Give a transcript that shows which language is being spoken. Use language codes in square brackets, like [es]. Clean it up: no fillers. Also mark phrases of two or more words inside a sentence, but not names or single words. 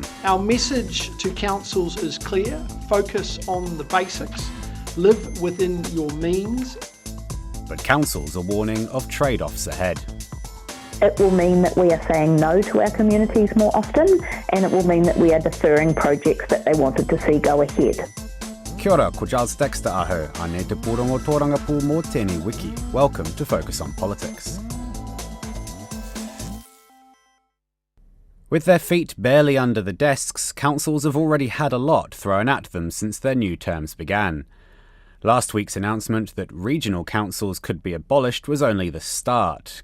[en] Our message to councils is clear: focus on the basics, live within your means. But councils are warning of trade-offs ahead. It will mean that we are saying no to our communities more often, and it will mean that we are deferring projects that they wanted to see go ahead. [mi] Kia ora, ko Giles Dexter aho, ane te pūrongo tōranga pū mō tēnei wiki. [en] Welcome to Focus on Politics. With their feet barely under the desks, councils have already had a lot thrown at them since their new terms began. Last week's announcement that regional councils could be abolished was only the start.